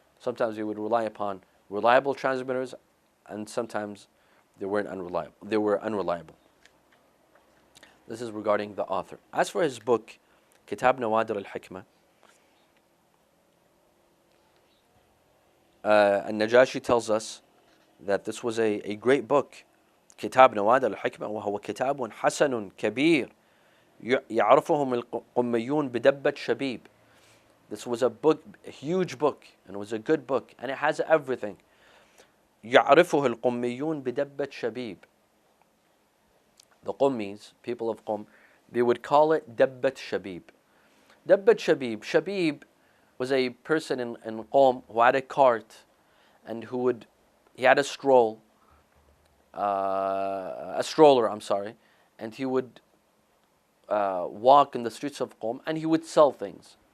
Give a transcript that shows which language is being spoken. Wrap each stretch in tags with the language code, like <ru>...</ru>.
<en>Sometimes he would rely upon reliable transmitters, and sometimes they were unreliable. This is regarding the author. As for his book, Kitab Nawadir al-Hikmah, An-Najashi tells us that this was a great book.</en> <ar>Kitab Nawadir al-Hikmah وهو كتاب حسن كبير يعرفهم القميون بدبة شبيب.</ar> <en>This was a huge book, and it was a good book, and it has everything.</en> <ar>يعرفه القميون بدبة شبيب.</ar> <en>The Qummis, people of Qum, they would call it Dabbat Shabib. Dabbat Shabib. Shabib was a person in Qum who had a cart, and he had a stroller, and he would walk in the streets of Qum, and he would sell things.</en>